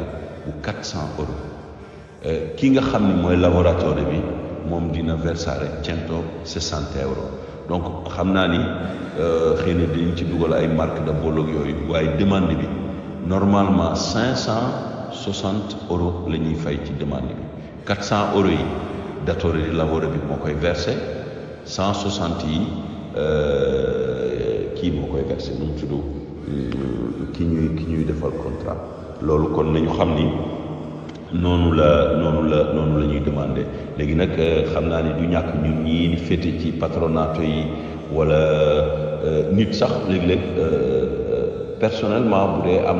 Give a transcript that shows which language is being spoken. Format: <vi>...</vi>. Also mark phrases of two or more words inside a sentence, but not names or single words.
<wo>bu 400 euros ki nga xam ni mooy lavoratore bi moom dina versare 160 euros donc xam naa ni xëy na dañ ci dugal ay marque de bolog yooyu waaye demande bi normalement 560 euros la ñuy fay ci demande bi 400 euros yi</wo> <it>datore di lavoro</it> <wo>bi moo koy versé 160 yi kii moo koy versé nu mu tudd ki ñuy defal contrat loolu kon nañu xam ni noonu la ñuy demandé léegi nag xam naa ni du ñàkk ñun ñii di féete ci patronato yi wala nit sax léeg-léeg personnellement bu dee am</wo>